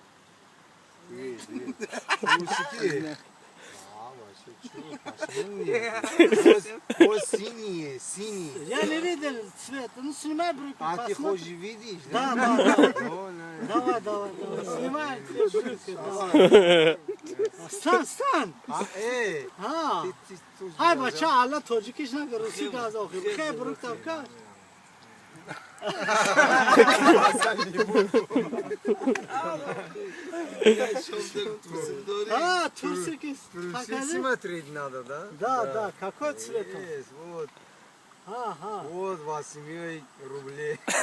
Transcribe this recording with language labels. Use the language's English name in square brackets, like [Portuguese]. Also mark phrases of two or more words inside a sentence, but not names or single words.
[Russian] Вот синие, синие. Я не видел цвет. Ну снимай брюки. А ты посмотри. хочешь видеть? Да. Давай. Снимай брюки. Давай. Стань. А. Hay bachcha Allah Tojikis na Rusi gaz okhir. Khay bruk tavka. А, турсики. Смотреть надо, да? Да. Какой цвет? Есть, вот. Ага. Вот 8 рублей.